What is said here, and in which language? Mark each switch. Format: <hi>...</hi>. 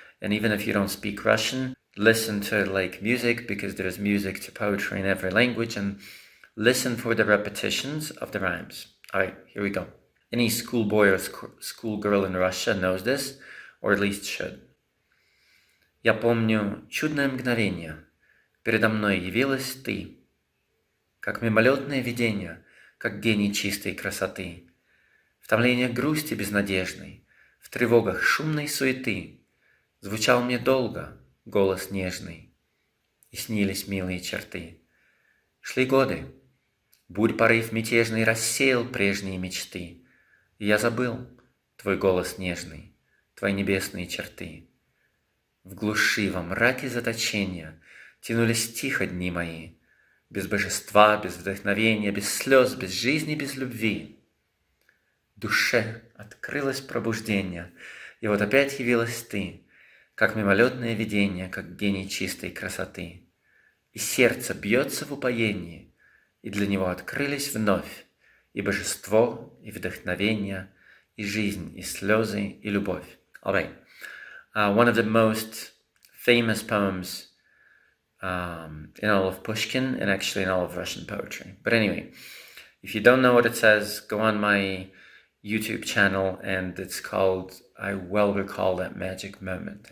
<en>And even if you don't speak Russian, listen to it like music, because there's music to poetry in every language, and listen for the repetitions of the rhymes. All right, here we go. Any schoolboy or schoolgirl in Russia knows this, or at least should.</en> <ru>Я помню чудное мгновение. Передо мной явилась ты, как мимолетное видение, как гений чистой красоты. В томлениях грусти безнадежной, в тревогах шумной суеты звучал мне долго голос нежный, и снились милые черты. Шли годы, бурь порыв мятежный рассеял прежние мечты, и я забыл твой голос нежный, твои небесные черты. В глуши, во мраке заточения тянулись тихо дни мои, без божества, без вдохновения, без слез, без жизни, без любви. Душе открылось пробуждение, и вот опять явилась ты, как мимолетное видение, как гений чистой красоты. И сердце бьется в упоении, и для него открылись вновь и божество, и вдохновение, и жизнь, и слезы, и любовь.</ru> <en>All right. One of the most famous poems in all of Pushkin and actually in all of Russian poetry. But anyway, if you don't know what it says, go on my YouTube channel, and it's called, I well recall that magic moment.</en>